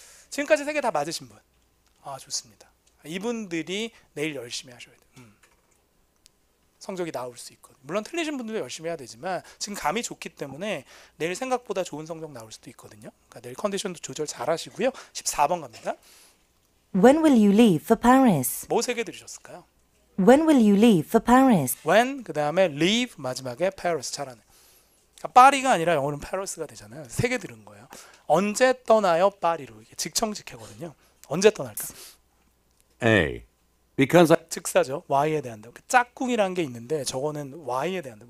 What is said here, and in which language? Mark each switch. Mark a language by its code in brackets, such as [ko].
[ko] 지금까지 세 개 다 맞으신 분. 아, 좋습니다. 이분들이 내일 열심히 하셔야 돼요. 성적이 나올 수 있거든요. 물론 틀리신 분들도 열심히 해야 되지만 지금 감이 좋기 때문에 내일 생각보다 좋은 성적 나올 수도 있거든요. 그러니까 내일 컨디션도 조절 잘 하시고요. 14번 갑니다. [en] When will you leave for Paris? [ko] 뭐 세 개 들으셨을까요? [en] When will you leave for Paris? [ko] When, 그 다음에 leave, 마지막에 Paris. 잘하네. 그러니까 파리가 아니라 영어는 Paris가 되잖아요. 세 개 들은 거예요. 언제 떠나요? 파리로. 이게 직청직해거든요. 언제 떠날까? [en] A. Because [ko] 즉사죠. Y에 대한 답. 짝꿍이라는 게 있는데 저거는 Y에 대한 답.